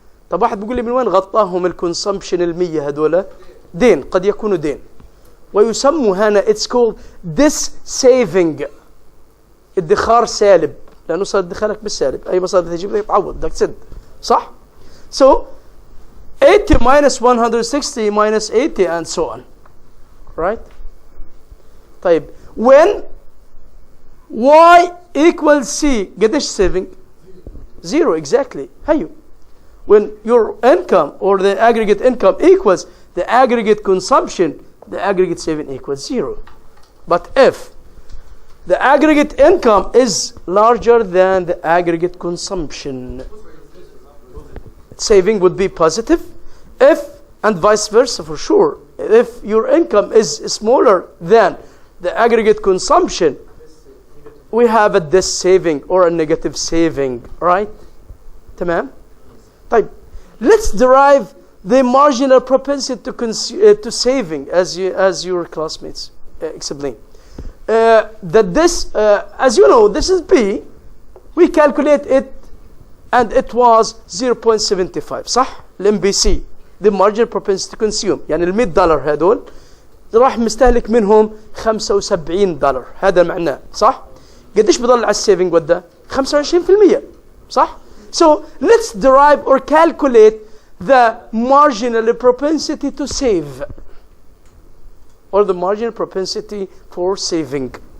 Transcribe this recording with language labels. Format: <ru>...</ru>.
<ar>طب واحد بيقول لي من وين غطاهم الكونسمبشن المية هذولا؟ دين، قد يكونوا دين. ويسموا هنا</ar> <en>it's called this saving.</en> <ar>ادخار سالب، لأنه صار دخلك بالسالب، أي مصاري تجيب لك تعوض، بدك تسد، صح؟</ar> <en>So 80 minus 160 minus 80 and so on. Right? طيب when Y equals C قديش saving? 0 exactly. هيو. When your income or the aggregate income equals the aggregate consumption, the aggregate saving equals 0. But if the aggregate income is larger than the aggregate consumption, saving would be positive. If, and vice versa for sure, if your income is smaller than the aggregate consumption, we have a this saving or a negative saving, right?</en> <ar>تمام?</ar> <en>طيب, let's derive the marginal propensity to saving as your classmates explain. That this, as you know, this is B. We calculate it and it was 0.75 صح؟ الMPC, the marginal propensity to consume.</en> <ar>يعني $100 هذول راح مستهلك منهم $75. هذا معناه صح؟ قديش بضل على السيفنج وده؟ 25% صح؟</ar> <en>So let's derive or calculate the marginal propensity to save, or the marginal propensity for saving.</en>